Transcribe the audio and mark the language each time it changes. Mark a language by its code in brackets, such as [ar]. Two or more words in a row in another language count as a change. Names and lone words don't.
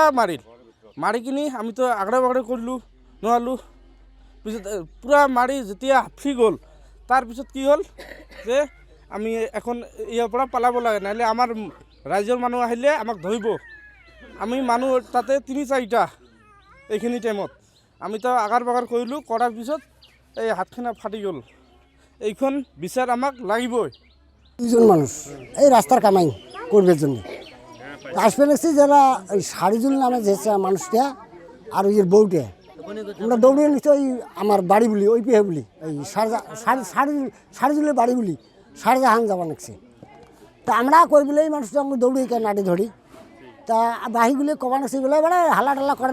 [as] মাৰিল মাৰি কিনি আমিতো আগৰে বাগৰে কৰিলোঁ নোৱাৰিলোঁ পিছত পূৰা মাৰি যেতিয়া হাফি গ'ল তাৰপিছত কি হ'ল যে আমি এখন ইয়াৰ পৰা পলাব লাগে নহ'লে আমাৰ ৰাইজৰ মানুহ আহিলে আমাক ধৰিব আমি মানুহ তাতে তিনি চাৰিটা এইখিনি টাইমত আমিতো আগাৰ বাগাৰ কৰিলোঁ কৰাৰ পিছত এই হাতখানা ফাটি গ'ল এইখন বিচাৰ আমাক লাগিবই [bn] দুজন মানুষ এই রাস্তার কামাই করবে জন্য আসবে দেখছি যারা ওই সারিজুল নামে যে মানুষটা আর ওই বউটা আমরা দৌড়িয়ে নিচ্ছি ওই আমার বাড়ি বলি ওই পেহে বলি ওই সারিজুলের বাড়ি বলি শারজাহান যাওয়া নিচ্ছে তা আমরা কই বলে এই মানুষটা আমরা দৌড়িয়ে নাটি ধরি তা বাহিগুলি কবা নিচ্ছি বলে এবারে হাল্লা টাল্লা করেন